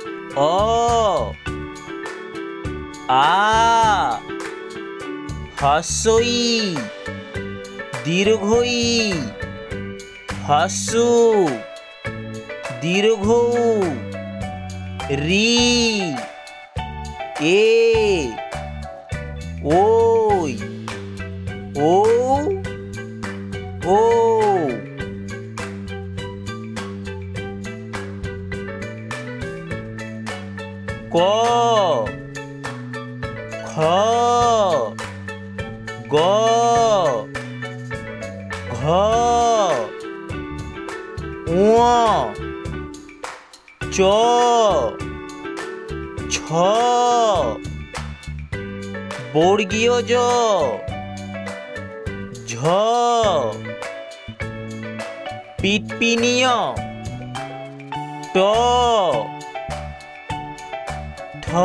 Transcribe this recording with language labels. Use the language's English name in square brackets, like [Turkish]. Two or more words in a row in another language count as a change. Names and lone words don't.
[Bangla] অ আ হ্রস্ব ই দীর্ঘ ই হ্রস্ব দীর্ঘ উ রি এ ওই ও ও ক খ গ ঘ ঙ চ ছ বর্গীয় জ ঝ পিটপিনিয় ট ঠ